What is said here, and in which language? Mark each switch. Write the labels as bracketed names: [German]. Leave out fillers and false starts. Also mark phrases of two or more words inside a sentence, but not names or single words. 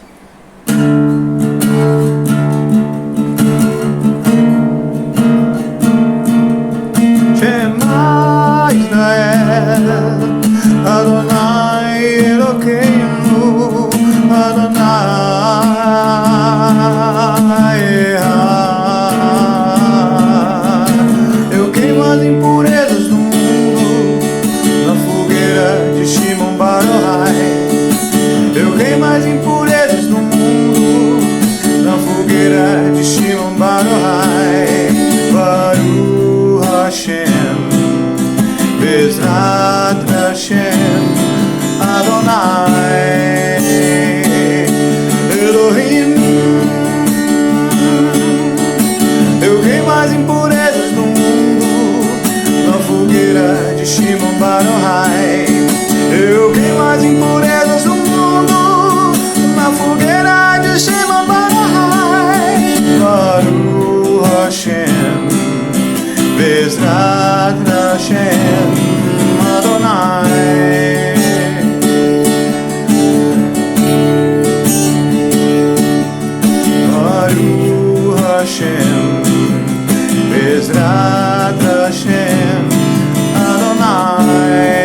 [Hebrew] שמע ישראל, אדוני אלוקינו, אדוני אחד. [Portuguese] Eu queimo as impurezas do mundo na fogueira de Shimon Bar Yochai. Eu queimo as impurezas do mundo na fogueira de Shimon Bar Yochai. [Hebrew] ברוך השם, בעזרת השם, אדוני אלוהים. [Portuguese] Eu queimo as impurezas do mundo na fogueira de Shimon Bar Yochai. Eu queimo as impurezas do mundo na fogueira de Shimon Bar Yochai. [Hebrew] ברוך השם, בעזרת השם, אדוני. ברוך השם, בעזרת השם, אדוני.